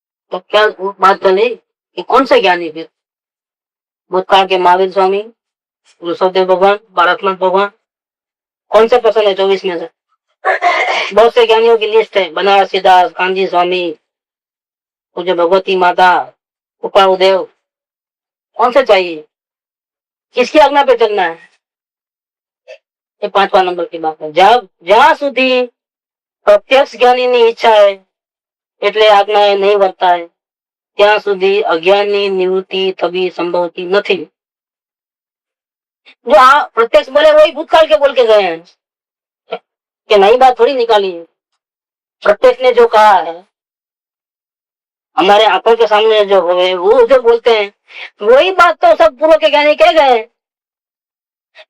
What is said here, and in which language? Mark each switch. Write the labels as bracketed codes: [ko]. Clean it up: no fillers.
[hi] तो क्या बात चली कि कौन से ज्ञानी फिर? भूतकाल के महावीर स्वामी, ऋषभदेव भगवान, बालकनाथ भगवान, कौन से पसंद है 24 में से? बहुत से ज्ञानियों की लिस्ट है, बनारसी दास, कांजी स्वामी, पूज्य भगवती माता, उपादेव, कौन से चाहिए? किसकी आज्ञा पे चलना है? ये 5वां नंबर की बात है। [gu] જ્યાં સુધી પ્રત્યક્ષ જ્ઞાનીની ઈચ્છા है એટલે આજ્ઞા નહીં વર્તાય ત્યાં સુધી અજ્ઞાનની નિવૃત્તિ થવી સંભવતી નથી। [hi] जो प्रत्यक्ष बोले वही भूतकाल के बोल के गए हैं कि नई बात थोड़ी निकाली है। प्रत्यक्ष ने जो कहा है हमारे आंखों के सामने जो हुए वो जो बोलते हैं वही बात तो सब पूर्व के ज्ञानी कह गए हैं।